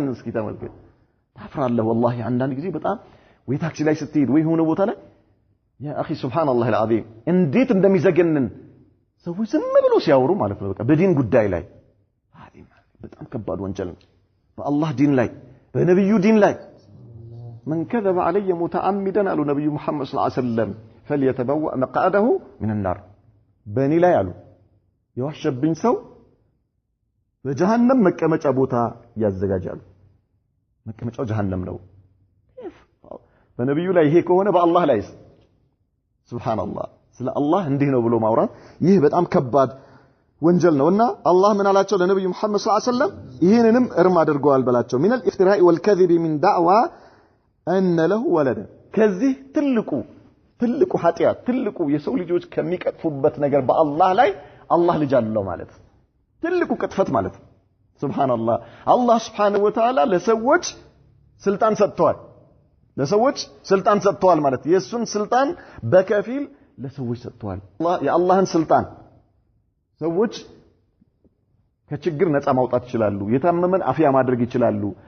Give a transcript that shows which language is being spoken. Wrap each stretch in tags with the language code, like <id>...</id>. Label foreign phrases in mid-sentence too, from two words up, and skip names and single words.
<am>እስኪ ተመልከት። ታፍራለህ ወላሂ። አንዳንድ ጊዜ በጣም ወይ ታክሲ ላይ ስትሄድ ወይ ሆነ ቦታ ላይ ያ اخي</am> <ar>سبحان الله العظيم</ar> <am>እንዴት እንደሚዘገንን ሰዎች ዝም ብሎ ሲያወሩ ማለት ነው። በቃ በዲን ጉዳይ ላይ በጣም ከባድ ወንጀል ነው። በአላህ ዲን ላይ በነብዩ ዲን ላይ</am> <ar>من كذب علي متعمدا قالوا نبي محمد صلى الله عليه وسلم فليتبوأ مقعده من النار</ar> <am>በእኔ ላይ አሉ የዋሸብኝ ሰው በጀሃነም መቀመጫ ቦታ ያዘጋጃሉ። መቀመጫው ጀሃነም ነው። በነብዩ ላይ ይሄ ከሆነ በአላህ ላይስ? ሱብሃንአላህ። ስለ አላህ እንዲህ ነው ብሎ ማውራት ይህ በጣም ከባድ ወንጀል ነውና አላህ ምን አላቸው ለነብዩ መሐመድ</am> <ar>صلى الله عليه وسلم?</ar> <am>ይሄንንም እርም አድርገዋል በላቸው።</am> <ar>من الافتراء والكذب من دعوى أن له ولد</ar> <am>ከዚህ ትልቁ ኃጢያት ትልቁ የሰው ልጆች ከሚቀጥፉበት ነገር በአላህ ላይ አላህ ልጅ አለው ማለት ትልቁ ቅጥፈት ማለት ሱብሃንአላህ። አላህ</am> <ar>سبحانه وتعالى</ar> <am>ለሰዎች ስልጣን ሰጥተዋል ማለት የሱን ስልጣን በከፊል ለሰዎች ሰጥተዋል። የአላህን ስልጣን ሰዎች ከችግር ነፃ ማውጣት ይችላሉ። የታመመን አፍያ ማድረግ ይችላሉ።</am>